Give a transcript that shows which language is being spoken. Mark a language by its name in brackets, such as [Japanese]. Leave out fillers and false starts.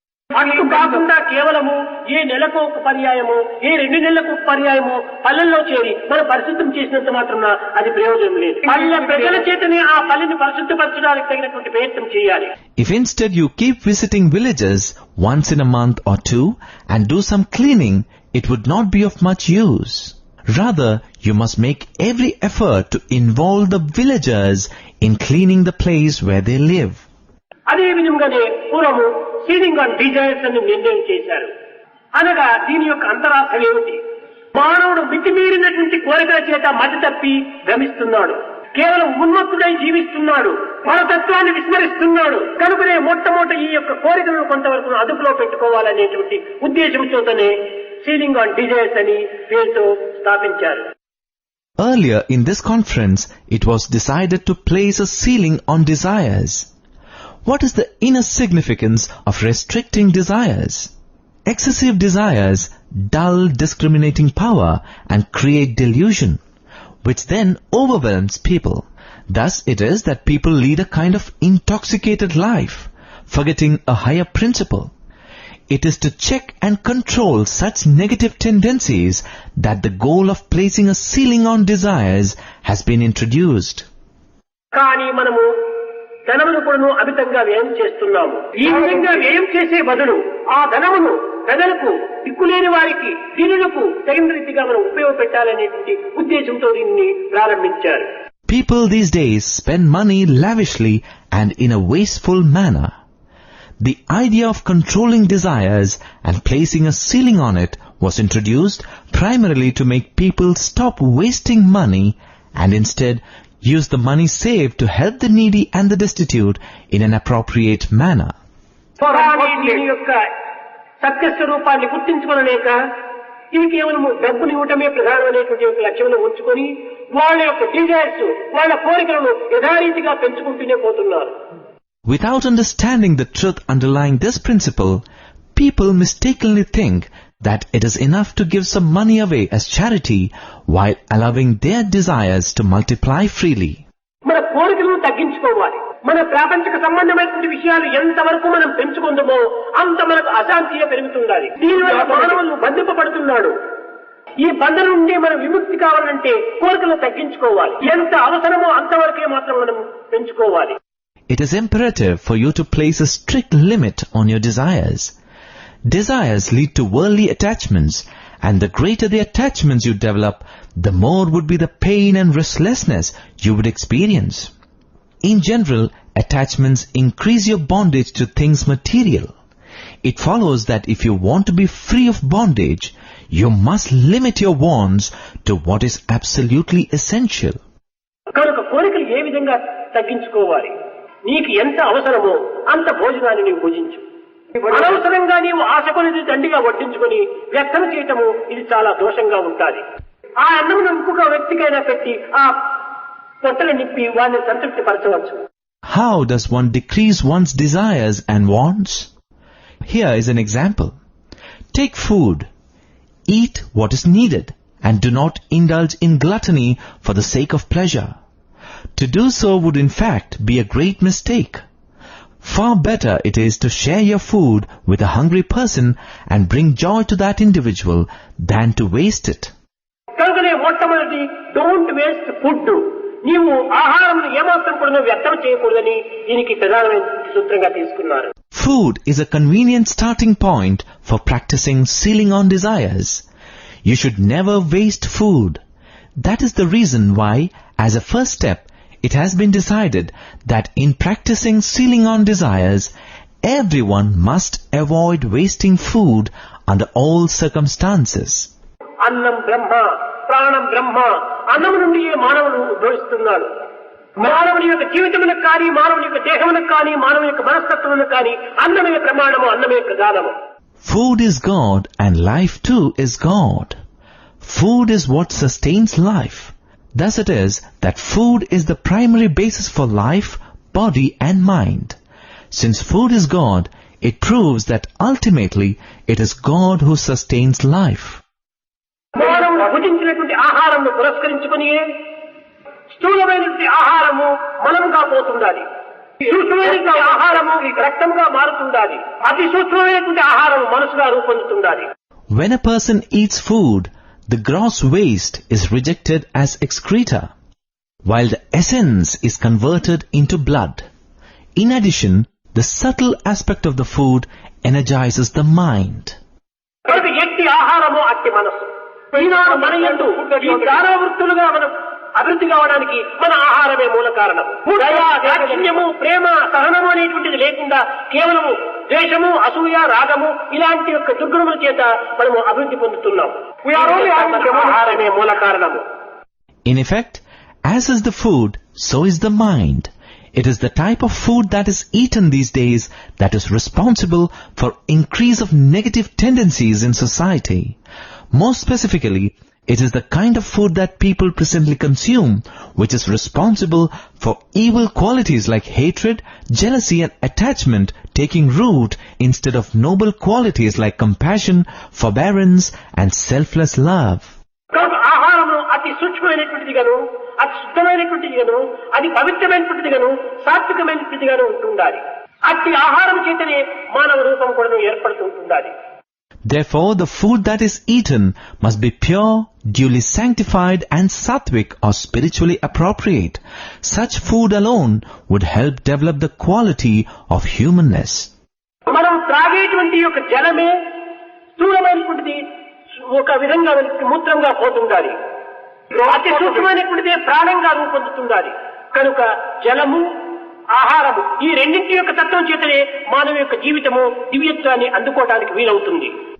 [Telugu] అట్లు కాకుండా కేవలము ఏ నెలకు ఒక పర్యాయము, ఏ 2 నెలలకు ఒక పర్యాయము పల్లెల్లో చేరి మనం పరిశుద్ధం చేసినంత మాత్రాన అది ప్రయోజనం లేదు. పల్లె ప్రజల చేతనే ఆ పల్లెని పరిశుద్ధపరచడానికి తగినటువంటి ప్రయత్నం చేయాలి. [English] If instead you keep visiting villages once in a month or 2 and do some cleaning, it would not be of much use. Rather, you must make every effort to involve the villagers in cleaning the place where they live. [Telugu] అదే విధంగానే పూర్వము ceiling on desires అని నిర్ణయం చేశారు. అనగా దీని యొక్క అంతరార్థం ఏమిటి? మానవుడు మితిమీరినటువంటి కోరికల చేత మతి తప్పి భ్రమిస్తున్నాడు, కేవలం ఉన్మత్తుడై జీవిస్తున్నాడు, పరతత్వాన్ని విస్మరిస్తున్నాడు. కనుకనే మొట్టమొదటి ఈ యొక్క కోరికలను కొంతవరకు అదుపులో పెట్టుకోవాలనేటువంటి ఉద్దేశంతోనే సీలింగ్ ఆన్ డిజైర్స్ అని పేరుతో స్థాపించారు. [English] Earlier in this conference, it was decided to place a ceiling on desires. What is the inner significance of restricting desires? Excessive desires dull discriminating power and create delusion, which then overwhelms people. Thus it is that people lead a kind of intoxicated life, forgetting a higher principle. It is to check and control such negative tendencies that the goal of placing a ceiling on desires has been introduced. [Telugu] కానీ మనము ధనమును కూడా అమితంగా వ్యయం చేస్తున్నాము. ఈ విధంగా వ్యయం చేసే బదులు ఆ ధనమును ప్రజలకు, దిక్కులేని వారికి, దీనులకు తగిన రీతిగా మనం ఉపయోగపెట్టాలనేటువంటి ఉద్దేశంతో దీన్ని ప్రారంభించారు. [English] People these days spend money lavishly and in a wasteful manner. The idea of controlling desires and placing a ceiling on it was introduced primarily to make people stop wasting money and instead use the money saved to help the needy and the destitute in an appropriate manner. [Telugu] దీని యొక్క సత్యస్వరూపాన్ని గుర్తించుకోలేక ఇది కేవలం డబ్బులు ఇవ్వటమే ప్రధానమైనటువంటి యొక్క లక్ష్యంలో ఉంచుకొని వాళ్ళ యొక్క డిజైర్స్, వాళ్ళ కోరికలను యథారీతిగా పెంచుకుంటూనే పోతున్నారు. [English] Without understanding the truth underlying this principle, people mistakenly think that it is enough to give some money away as charity while allowing their desires to multiply freely. [Telugu] మన కోరికలను తగ్గించుకోవాలి. మన ప్రాపంచిక సంబంధమైనటువంటి విషయాలు ఎంతవరకు మనం పెంచుకుందామో అంత మనకు అశాంతిగా పెరుగుతుండాలి. దీనివల్ల మానవులు బంధింపబడుతున్నాడు. ఈ బంధం నుండి మనం విముక్తి కావాలంటే కోరికలను తగ్గించుకోవాలి. ఎంత అవసరమో అంతవరకే మాత్రం మనం పెంచుకోవాలి. [English] It is imperative for you to place a strict limit on your desires. Desires lead to worldly attachments, and the greater the attachments you develop, the more would be the pain and restlessness you would experience. In general, attachments increase your bondage to things material. It follows that if you want to be free of bondage, you must limit your wants to what is absolutely essential. [Telugu] కనుక కోరికలు ఏ విధంగా తగ్గించుకోవాలి? నీకు ఎంత అవసరమో అంత భోజనాన్ని నీవు భుజించు. అనవసరంగా నీవు ఆశ కొనిది దండిగా వడ్డించుకొని వ్యర్థం చేయటము ఇది చాలా దోషంగా ఉంటుంది. ఆ అన్నమును ఇంకొక వ్యక్తికైనా పెట్టి ఆ పొట్టలు నింపి వారిని సంతృప్తి పరచవచ్చు. [English] How does one decrease one's desires and wants? Here is an example. Take food. Eat what is needed and do not indulge in gluttony for the sake of pleasure. To do so would in fact be a great mistake. Far better it is to share your food with a hungry person and bring joy to that individual than to waste it. [Telugu] కనుకనే మొట్టమొదటి [English] Don't waste food. [Telugu] నీవు ఆహారం ఏమాత్రం కూడా వ్యర్థం చేయకూడదని దీనికి ప్రధానమైన సూత్రంగా తీసుకున్నారు. [English] Food is a convenient starting point for practicing sealing on desires. You should never waste food. That is the reason why, as a first step, it has been decided that in practicing sealing on desires, everyone must avoid wasting food under all circumstances. [Telugu] అన్నం బ్రహ్మ, ప్రాణం బ్రహ్మ. అన్నం నుండి మానవుడు ఉద్భవిస్తున్నాడు. మానవుని యొక్క జీవితములకు కానీ, మానవుని యొక్క దేహములకు కానీ, మానవుని యొక్క మనస్తత్వములకు కానీ అన్నమే ప్రమాణము, అన్నమే ప్రధానము. [English] Food is God and life too is God. Food is what sustains life. Thus it is that food is the primary basis for life, body and mind. Since food is God, it proves that ultimately it is God who sustains life. [Telugu] మానవుడు భుజించినటువంటి ఆహారంను పురస్కరించుకుని స్థూలమైనటువంటి ఆహారము మలంగా పోతుండాలి. సూక్ష్మమైనటువంటి ఆహారము రక్తంగా మారుతుండాలి. అతి సూక్ష్మమైనటువంటి ఆహారము మనసుగా రూపొందుతుండాలి. [English] When a person eats food, the gross waste is rejected as excreta, while the essence is converted into blood. In addition, the subtle aspect of the food energizes the mind. [Telugu] కనుక ఎట్టి ఆహారము అట్టి మనస్సు. ఈనాడు మన యందు ఈ దానవృత్తులుగా మనం అభివృద్ధి కావడానికి మన ఆహారమే మూల కారణం. దయా, దాక్షిణ్యము, ప్రేమ, సహనము అనేటువంటిది లేకుండా కేవలము ద్వేషము, అసూయ, రాగము ఇలాంటి యొక్క దుర్గుణముల చేత మనము అభివృద్ధి పొందుతున్నాం. ఆహారమే మూల కారణము. [English] In effect, as is the food, so is the mind. It is the type of food that is eaten these days that is responsible for increase of negative tendencies in society. More specifically, it is the kind of food that people presently consume which is responsible for evil qualities like hatred, jealousy and attachment taking root instead of noble qualities like compassion, forbearance and selfless love. [Telugu] ఆహారము అతి సూక్ష్మమైనటువంటిది గాను, అతి శుద్ధమైనటువంటిది గాను, అది పవిత్రమైనటువంటిది గాను, సాత్వికమైనటువంటిది గాను ఉంటుండాలి. అట్టి ఆహారం చేతనే మానవ రూపం కూడా ఏర్పడుతుండాలి. [English] Therefore, the food that is eaten must be pure, duly sanctified and sattvic or spiritually appropriate. Such food alone would help develop the quality of humanness. [Telugu] మనం త్రాగేటువంటి యొక్క జలమే స్థూలమైనటువంటిది ఒక విధంగా మూత్రంగా పోతుండాలి. అతి సూక్ష్మమైనటువంటిదే ప్రాణంగా రూపొందుతుండాలి. కనుక జలము, ఆహారము ఈ రెండింటి యొక్క తత్వం చేతనే మానవ యొక్క జీవితము దివ్యత్వాన్ని అందుకోవడానికి వీలవుతుంది.